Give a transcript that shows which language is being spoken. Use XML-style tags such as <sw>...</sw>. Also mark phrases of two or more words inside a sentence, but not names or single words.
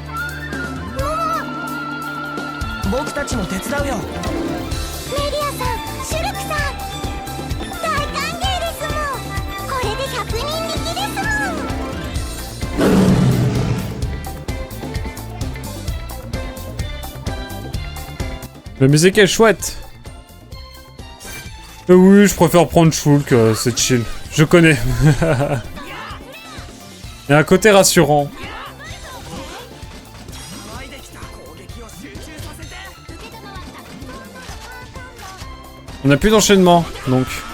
<ja>僕たちも手伝うよ。メリアさん、シュルクさん、大歓迎ですもん。これで100人力ですもん。</ja> <fr>La musique est chouette. Oui, je préfère prendre Shulk, c'est chill. Je connais. Il y a un côté rassurant. On n'a plus d'enchaînement, donc.</fr>